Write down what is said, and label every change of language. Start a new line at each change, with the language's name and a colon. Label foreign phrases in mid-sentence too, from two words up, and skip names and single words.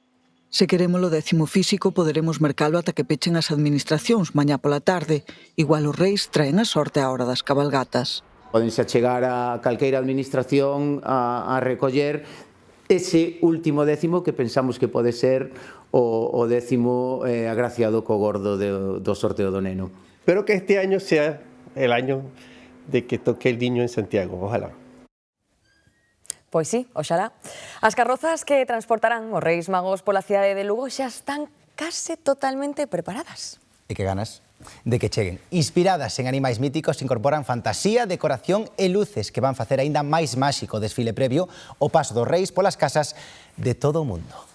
Galician: Se queremos o décimo físico, poderemos mercalo ata que pechen as administracións mañá pola tarde. Igual os reis traen a sorte á hora das cabalgatas. Podense achegar a calqueira administración a recoller ese último décimo que pensamos que pode ser o décimo agraciado co gordo do sorteo do neno.
Spanish: Espero que este año sea el año de que toque el niño en Santiago, ojalá.
Galician: Pois sí, oxalá. As carrozas que transportarán os Reis Magos pola cidade de Lugo xa están case totalmente preparadas. E que ganas de que cheguen. Inspiradas en animais míticos, incorporan fantasía, decoración e luces que van facer aínda máis máxico o desfile previo ao paso dos reis polas casas de todo o mundo.